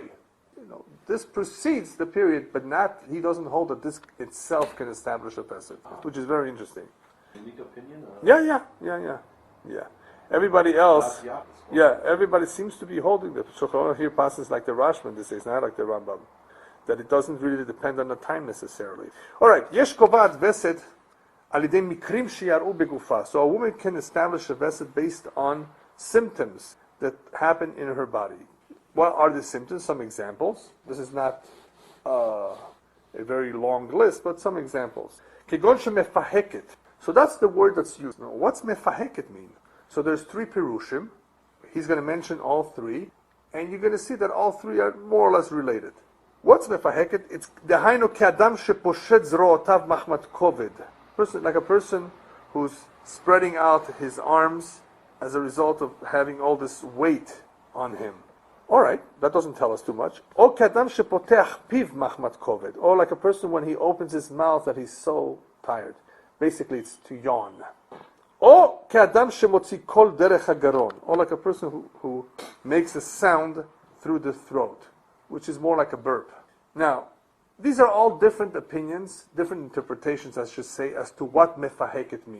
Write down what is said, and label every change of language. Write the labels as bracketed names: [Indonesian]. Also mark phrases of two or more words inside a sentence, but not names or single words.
[English] This precedes the period, but he doesn't hold that this itself can establish a pesach, which is very interesting. Unique opinion? Yeah. Everybody else, everybody seems to be holding the Shulchan Aruch here passes like the Rashman, this is not like the Rambam, that it doesn't really depend on the time necessarily. All right, [Hebrew] יש קובעת וסת על ידי מקרים שיארעו בגופה. [English] So a woman can establish a vesed based on symptoms that happen in her body. What are the symptoms? Some examples. This is not a very long list, but some examples. [Hebrew] כגון שמפהקת. [English] So that's the word that's used. Now, what's mefaheket mean? So there's 3 pirushim. He's going to mention all 3. And you're going to see that all three are more or less related. What's mefaheket? [Hebrew] It's דהיינו כאדם שפושט זרועותיו מחמת כובד. [English] Like a person who's spreading out his arms as a result of having all this weight on him. All right, that doesn't tell us too much. [Hebrew] Or כאדם שפותח פיו מחמת כובד. [English] Or like a person when he opens his mouth that he's so tired. Basically, it's to yawn. [Hebrew] Or כאדם שמוציא קול דרך הגרון. [English] Or like a person who makes a sound through the throat, which is more like a burp. Now, these are all different opinions, different interpretations, I should say, as to what mefaheket means.